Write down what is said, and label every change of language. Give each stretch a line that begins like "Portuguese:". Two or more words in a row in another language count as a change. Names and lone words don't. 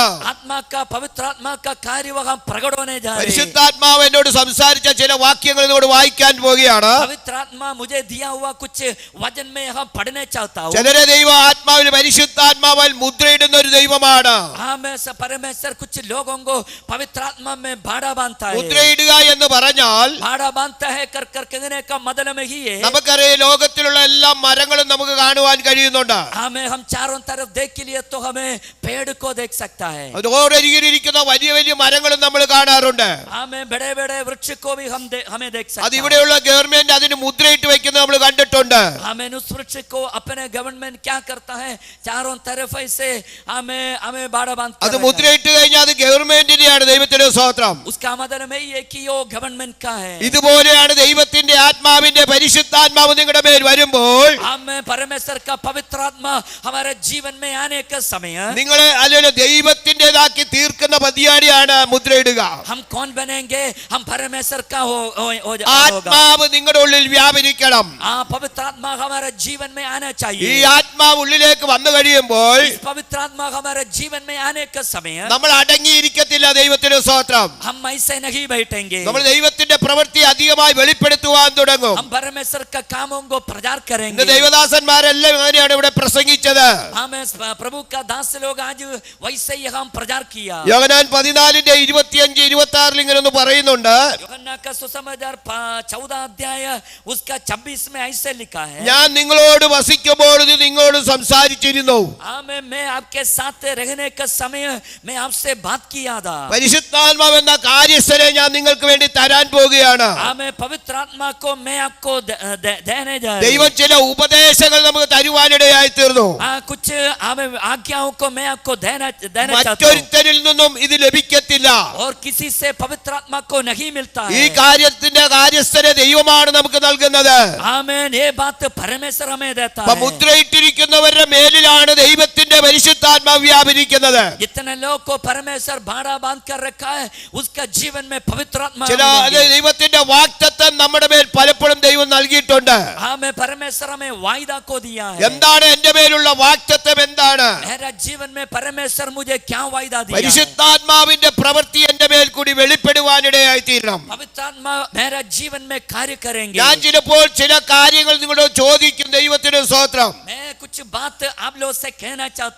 Hindi: आत्मा का पवित्र आत्मा का कार्य वहां प्रकट होने जा रहे हैं।
Malayalam: പരിശുദ്ധാത്മാവ് എന്നോട് സംസാരിച്ച ചില വാക്യങ്ങൾ എന്നോട് വായിക്കാൻ പോവുകയാണ്.
Hindi: पवित्र आत्मा मुझे दिया हुआ कुछ वचन में यहाँ पढ़ने चाहता हूँ।
Malayalam: ചിലരെ ദൈവ ആത്മാവിൽ പരിശുദ്ധാത്മാവാൽ മുദ്രയിടുന്ന ഒരു ദൈവമാണ്.
Hindi: हाँ मैं परमेश्वर कुछ लोगों को पवित्र आत्मा में बाड़ा बांधता है।
Malayalam: മുദ്രയിടുന്ന മുദ്രയിടുക എന്ന് പറഞ്ഞാൽ
Hindi: भाड़ा बांधता है कर कर कहने का मतलब ही है
Malayalam: നമുക്കറിയാം ലോകത്തിലുള്ള എല്ലാ മരങ്ങളും നമുക്ക് കാണുവാൻ കഴിയുന്നുണ്ട്.
Hindi: हमें हम चारों तरफ देख के लिए तो हमें पेड़ को देख सकता है
Malayalam: റോഡരികിലിരിക്കുന്ന വലിയ വലിയ മരങ്ങളും നമ്മൾ കാണാറുണ്ട്.
Hindi: हमें बड़े बड़े वृक्ष को भी हमें देख सकता
Malayalam: അത് ഇവിടെയുള്ള ഗവൺമെന്റ് അതിന് മുദ്രയിട്ട് വെക്കുന്നത് നമ്മൾ കണ്ടിട്ടുണ്ട്.
Hindi: हमें उस वृक्ष को अपने गवर्नमेंट क्या करता है चारों तरफ ऐसे हमें बाड़ा बांध
Malayalam: അത് മുദ്രയിട്ട് കഴിഞ്ഞാൽ അത് ഗവൺമെന്റിന്റെയാണ്. ദൈവത്തിന്റെ സ്തോത്രം.
Hindi: उसका मतलब यही है कि वो गवर्नमेंट का है.
Malayalam: ഇതുപോലെയാണ് ദൈവത്തിന്റെ ആത്മാവിന്റെ പരിശുദ്ധാത്മാവ് നിങ്ങളുടെ മേൽ വരുമ്പോൾ
Hindi: हमें परमेश्वर का पवित्र आत्मा हमारे जीवन में आने का समय
Malayalam: നിങ്ങളെ അല്ലെങ്കിൽ ദൈവത്തിന്റേതാക്കി തീർക്കുന്ന പതിയാടിയാണ് മുദ്രയിടുക.
Hindi: हम कौन बनेंगे हम परमेश्वर का होगा.
Malayalam: ആത്മാവ് നിങ്ങളുടെ ഉള്ളിൽ വ്യാപരിക്കണം.
Hindi: पवित्र आत्मा हमारे जीवन में आना
Malayalam: ഈ
Hindi: चाहिए.
Malayalam: ആത്മാവ് ഉള്ളിലേക്ക് വന്നു കഴിയുമ്പോൾ
Hindi: इस पवित्र आत्मा हमारे जीवन में आने का समय
Malayalam: നമ്മൾ അടങ്ങിയിരിക്കത്തില്ല. ദൈവത്തിന്റെ സ്തോത്രം.
Hindi: हम ऐसे नहीं बैठेंगे.
Malayalam: നമ്മൾ ദൈവത്തിന്റെ പ്രവൃത്തി അധികമായി വെളിപ്പെടുത്തുവാൻ തുടങ്ങും.
Hindi: हम परमेश्वर का कामों को प्रचार
Malayalam: ഇന്ന്
Hindi: करेंगे.
Malayalam: ദൈവദാസന്മാരെല്ലാം അങ്ങനെയാണ് ഇവിടെ പ്രസംഗിച്ചത്.
Hindi: हमें प्रभु का दास लोग आज वैसे ही हम प्रचार किया.
Malayalam: യോഹന്നാൻ 14:25-26 ഇങ്ങനെ ഒന്ന് പറയുന്നുണ്ട്.
Hindi: യോഹന്നാൻ का सुसमाचार 14 अध्याय उसका 26 में ऐसे लिखा है
Malayalam: ഞാൻ നിങ്ങളോട് വസിക്കുമ്പോൾ ഇത് നിങ്ങളോട് സംസാരിച്ചിരുന്നു.
Hindi: मैं आपके साथ रहने का समय मैं आपसे बात किया था.
Malayalam: പരിശുദ്ധാത്മാവ് എന്ന കാര്യസ്ഥനെ ഞാൻ നിങ്ങൾക്ക് വേണ്ടി തരാൻ പോകുകയാണ്.
Hindi: पवित्र आत्मा को मैं आपको देने जा रहा हूं.
Malayalam: ദൈവം ചില ഉപദേശങ്ങൾ നമുക്ക് തരുവാനിടയായി തീർന്നു.
Hindi: कुछ आज्ञाओं को मैं आपको देना चाहता हूं.
Malayalam: മറ്റൊരുത്തരിൽ നിന്നും ഇത് ലഭിക്കത്തില്ല.
Hindi: और किसी से पवित्र आत्मा को नहीं मिलता
Malayalam: ഈ
Hindi: है.
Malayalam: കാര്യത്തിന്റെ കാര്യസ്ഥനെ ദൈവമാണ് നമുക്ക് നൽകുന്നത്.
Hindi: आमीन. ये बात परमेश्वर हमें देता
Malayalam: അപ്പൊ
Hindi: है.
Malayalam: മുദ്രയിട്ടിരിക്കുന്നവരുടെ മേലിലാണ് ദൈവത്തിന്റെ പരിശുദ്ധാത്മാവ് വ്യാപരിക്കുന്നത്.
Hindi: जितने लोग को परमेश्वर भाड़ा बांध कर रखा है उसका जीवन में पवित्र आत्मा
Malayalam: ചില ദൈവത്തിന്റെ വാഗ്ദത്തം നമ്മുടെ മേൽ പലപ്പോഴും ദൈവം നൽകിയിട്ടുണ്ട്.
Hindi: हमें परमेश्वर हमें वायदा को दिया है.
Malayalam: എന്താണ് എന്റെ മേലുള്ള വാഗ്ദത്തം? എന്താണ്?
Hindi: मेरा जीवन में परमेश्वर मुझे क्या वायदा दिया है?
Malayalam: പരിശുദ്ധാത്മാവിന്റെ പ്രവൃത്തി എന്റെ മേൽ കൂടി വെളിപ്പെടുവാനിടയായി തീരണം.
Hindi: पवित्र आत्मा मेरा जीवन में कार्य करेंगे.
Malayalam: ഞാൻ ചിലപ്പോൾ ചില കാര്യങ്ങൾ നിങ്ങളോട് ചോദിക്കും. ദൈവത്തിന്റെ സ്തോത്രം.
Hindi: मैं कुछ बात आप लोगों से कहना चाहता हूं.